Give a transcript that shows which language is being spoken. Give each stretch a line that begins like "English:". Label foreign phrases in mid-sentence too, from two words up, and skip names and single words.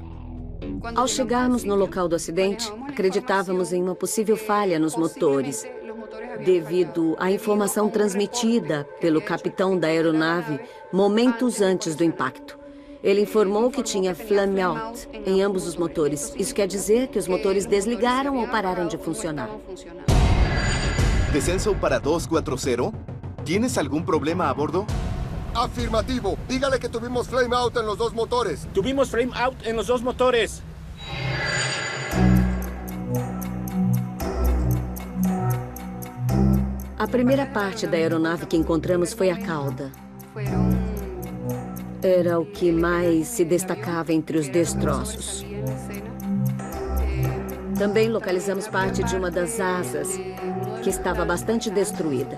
Portuguese: Ao chegarmos no local do acidente, acreditávamos em uma possível falha nos motores, devido à informação transmitida pelo capitão da aeronave momentos antes do impacto. Ele informou que tinha
English: flame out
Portuguese: em ambos os motores. Isso quer dizer que os motores desligaram ou pararam de funcionar.
Spanish: Descenso para 240. ¿Tienes algún problema a bordo? Afirmativo. Dígale que tuvimos
English: flame out
Spanish: en los dos motores. Tuvimos
English: flame out
Spanish: en los dos motores.
Portuguese: A primeira parte da aeronave que encontramos foi a cauda. Era o que mais se destacava entre os destroços. Também localizamos parte de uma das asas, que estava bastante destruída.